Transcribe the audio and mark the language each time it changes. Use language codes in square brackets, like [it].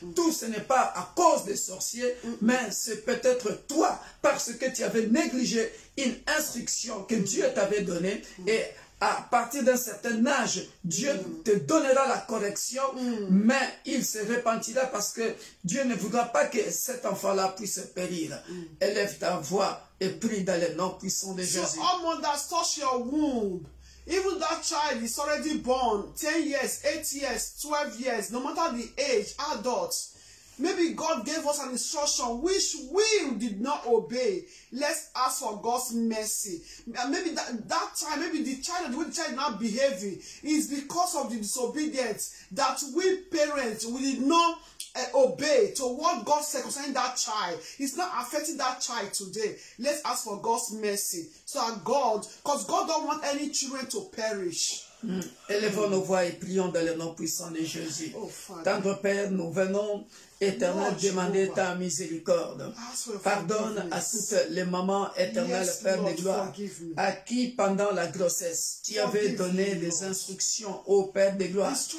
[fr] Tout ce n'est pas à cause des sorciers, mais c'est peut-être toi, parce que tu avais négligé une instruction que Dieu t'avait donnée. Et à partir d'un certain âge, Dieu te donnera la correction, mais il se repentira parce que Dieu ne voudra pas que cet enfant-là puisse périr. Élève ta voix et prie dans le nom puissant de Jésus. [en] So all mothers, touch your womb. Even that child is already born, 10 years, 8 years, 12 years, no matter the age, adults. Maybe God gave us an instruction which we did not obey. Let's ask for God's mercy. Maybe that time, maybe the child, the way the child is not behaving is because of the disobedience that we parents, we did not obey to what God said concerning that child. It's not affecting that child today. Let's ask for God's mercy. So that God, because God don't want any children to perish. [fr] Élevons nos voix et prions dans le nom puissant de Jésus. Tendre Père, nous venons, Éternel, demander ta miséricorde. Pardonne à toutes les mamans, Éternel, Père de gloire, à qui pendant la grossesse, tu avais donné des instructions au Père de gloire.